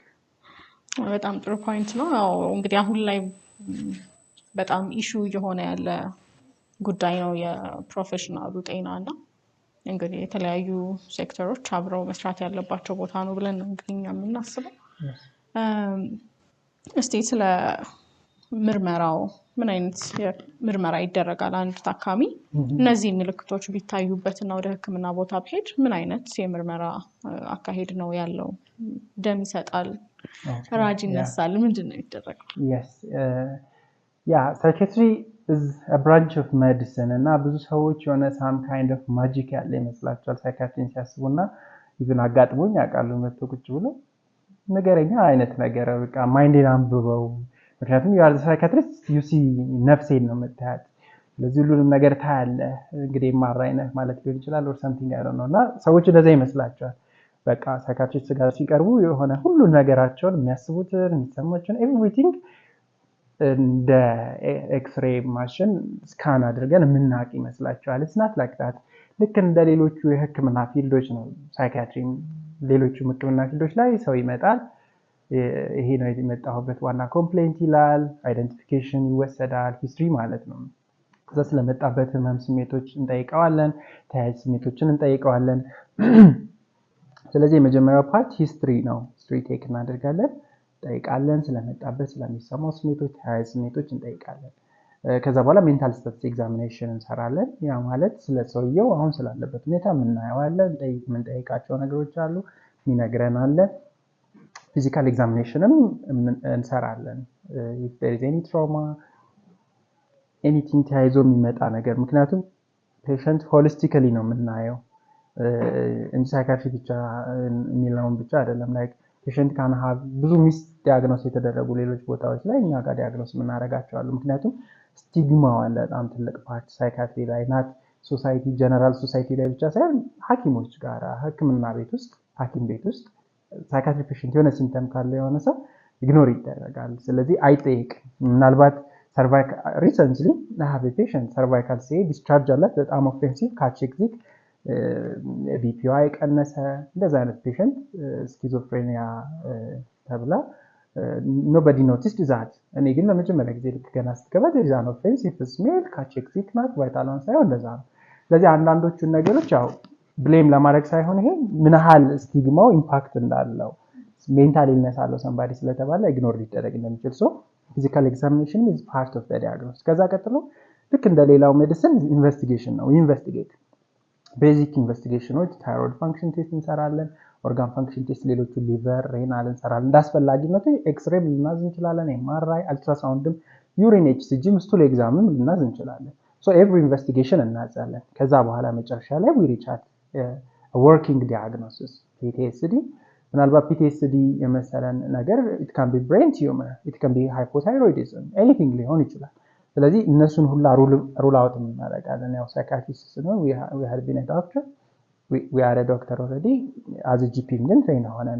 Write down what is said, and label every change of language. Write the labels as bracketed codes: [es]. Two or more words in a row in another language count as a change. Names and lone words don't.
[am] በጣም ጥሩ ፖይንት ነው። ያው እንግዲህ አሁን ላይ በጣም ኢሹ እየሆነ ያለ ጉዳይ ነው የፕሮፌሽናሉ ጤና እና እንግዲህ የተለያዩ ሴክተሮች አብረው መስራት ያለባቸው ቦታ ነው ብለን ነው እንግዲህ እኛ የምናስበው። እስቲ ስለ ምርመራው ምን አይነት ምርመራ ይደረጋል? አንድ ታካሚ እነዚህ ምልክቶች ቢታዩበትና ወደ ህክምና ቦታ ቢሄድ ምን አይነት የምርመራ አካሄድ ነው ያለው? ደም ይሰጣል? ራጅ ይነሳል? ምንድን ነው የሚደረገው? [en] Yes. Psychiatry is a branch of medicine [am] እና ብዙ ሰዎች የሆነ [en] some kind of magic [am] ያለ ይመስላቸዋል ሳይካትሪን ሲያስቡና ኢቭን አጋጥሞኝ ያውቃሉ መጥቶ ቁጭ ብሎ ነገረኛ አይነት ነገር በቃ ማይንዴን አንብበው ምክንያቱም [en] you are the psychiatrist you see [am] ነፍሴን ነው የምታያት ስለዚህ ሁሉንም ነገር ታያለህ እንግዲህ ማራይነህ ማለት ሊሆን ይችላል [en] or something I don't know [am] እና ሰዎች እንደዛ ይመስላቸዋል በቃ ሳይካትሪስት ጋር ሲቀርቡ የሆነ ሁሉ ነገራቸውን የሚያስቡትን የሚሰማቸውን everything እንደ ኤክስሬ ማሽን ስካን አድርገን የምናውቅ ይመስላቸዋል። [en] it's not like that [am] ልክ እንደ ሌሎቹ የህክምና ፊልዶች ነው ሳይካትሪ ሌሎቹ ህክምና ፊልዶች ላይ ሰው ይመጣል ይሄ ነው የመጣሁበት ዋና ኮምፕሌንት ይላል አይደንቲፊኬሽን ይወሰዳል ሂስትሪ ማለት ነው ከዛ ስለመጣበት ህመም ስሜቶች እንጠይቀዋለን ተያያዥ ስሜቶችን እንጠይቀዋለን ስለዚህ የመጀመሪያው ፓርት ሂስትሪ ነው [en] history take [am] እናደርጋለን እንጠይቃለን ስለመጣበት ስለሚሰማው ስሜቶች ተያያዥ ስሜቶች እንጠይቃለን ከዛ በኋላ [en] mental status examination [am] እንሰራለን ያ ማለት ስለ ሰውየው አሁን ስላለበት ሁኔታ ምናየዋለን የምንጠይቃቸው ነገሮች አሉ የሚነግረን አለ [en] physical examination [am] እንሰራለን [en] if there is any trauma [am] anything ተያይዞ የሚመጣ ነገር ምክንያቱም [en] patient holistically [am] ነው የምናየው እንጂ ሳይካትሪ ብቻ የሚለውን ብቻ አይደለም [en] like patient can have [am] ብዙ [en] miss diagnose [am] የተደረጉ ሌሎች ቦታዎች ላይ እኛ ጋር ዲያግኖስ የምናደርጋቸው አሉ ምክንያቱም ስቲግማው አለ በጣም ትልቅ ፓርት ሳይካትሪ ላይ ናት ሶሳይቲ ጀነራል ሶሳይቲ ላይ ብቻ ሳይሆን ሐኪሞች ጋር ህክምና ቤት ውስጥ ሐኪም ቤት ውስጥ [en] psychiatry patient [am] የሆነ ሲምፕተም ካለ የሆነ ሰው ኢግኖር ይደረጋል ስለዚህ አይጠይቅ ምናልባት [en] cervical recently I have a patient cervical say discharge [am] አላት በጣም [en] offensive cachectic [am] ቢፒዋ የቀነሰ እንደዛ አይነት ፔሸንት ስኪዞፍሬኒያ ተብላ [en] nobody noticed that [am] እኔ ግን ለመጀመሪያ ጊዜ ልክ ገና ስትገባ [en] there is an offensive smell [am] ካቼክዚክ ናት ቫይታሏን ሳይሆን እንደዛ ነው ስለዚህ አንዳንዶቹን ነገሮች ያው ብሌም ለማድረግ ሳይሆን ይሄ ምን ያህል ስቲግማው ኢምፓክት እንዳለው [en] mental illness [am] አለው somebody ስለተባለ ኢግኖር ሊደረግ እንደሚችል [en] so physical examination is part of the diagnosis [am] ከዛ ቀጥሎ ልክ እንደሌላው [en] medicine investigation [am] ነው ኢንቨስቲጌት [en] basic investigations thyroid function test [am] እንሰራለን [en] organ function test [am] ሌሎቹ [en] liver renal [am] እንሰራለን እንዳስፈላጊነቱ ኤክስሬ ልናዝ እንችላለን [en] MRI ultrasound urine HCG stool exam [am] ልናዝ እንችላለን [en] so every investigation [am] እናዛለን ከዛ በኋላ መጨረሻ ላይ [en] we reach at a working diagnosis PTSD [am] ምናልባት PTSD የመሰለን ነገር [en] it can be brain tumor it can be hypothyroidism anything [am] ሊሆን ይችላል ስለዚህ እነሱን ሁላ ሩል አውት እናደርጋለን። ያው ሳይካትሪስት ስለሆነ [en] we had been a doctor we are a doctor already as a GP [am] ግን ትሬን ሆነን